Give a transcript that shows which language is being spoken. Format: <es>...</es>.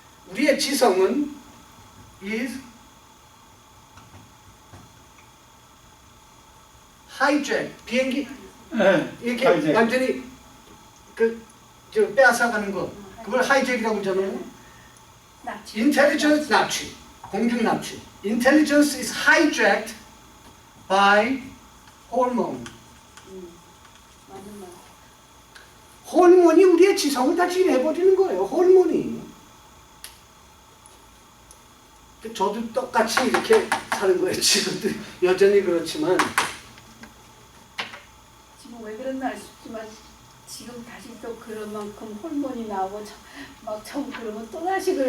<ko>우리의 지성은</ko> <en>is</en> <ko>하이잭, 비행기 이렇게 하이잭. 완전히 저 빼앗아가는 거 그걸 하이잭이라고 그러잖아요. 납치. 인텔리전스 납치, 공중 납치.</ko> <en>Intelligence is hijacked by hormone.</en> <ko>맞는 말. 호르몬이 우리의 지성을 다 지배해버리는 거예요. 호르몬이. 저도 똑같이 이렇게 사는 거예요. 지금도 여전히 그렇지만. 지금 왜 그런지 알 수 없지만 지금 다시 또 그런 만큼 호르몬이 나오고 막 처음 그러면 또 다시</ko>